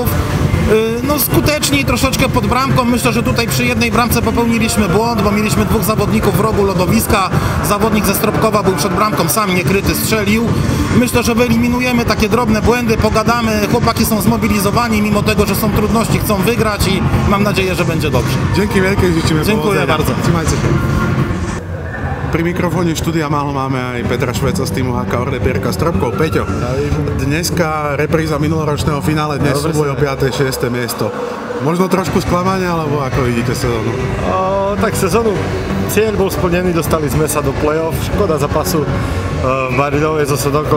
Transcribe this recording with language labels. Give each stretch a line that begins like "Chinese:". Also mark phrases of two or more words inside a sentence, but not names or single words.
Polish: No skuteczniej troszeczkę pod bramką. Myślę, że tutaj przy jednej bramce popełniliśmy błąd, bo mieliśmy 2 zawodników w rogu lodowiska. Zawodnik ze Stropkowa był przed bramką sam niekryty, strzelił. Myślę, że wyeliminujemy takie drobne błędy, pogadamy. Chłopaki są zmobilizowani, mimo tego, że są trudności, chcą wygrać i mam nadzieję, że będzie dobrze. Dzięki wielkie, życzymy. Dziękuję bardzo. Trzymajcie się.
Slovak: Pri mikrofóne štúdia Máhlu máme aj Petra Šveca z týmu HK Orlepierka Stropkov. Peťo, dneska repríza minuloročného finále, dnes súboj o 5. 6. miesto. Možno trošku sklamania, alebo ako vidíte sezónu? Tak sezónu, cieľ bol splnený, dostali sme sa do play-off, škoda zápasu v Bardejove so Sodonkou.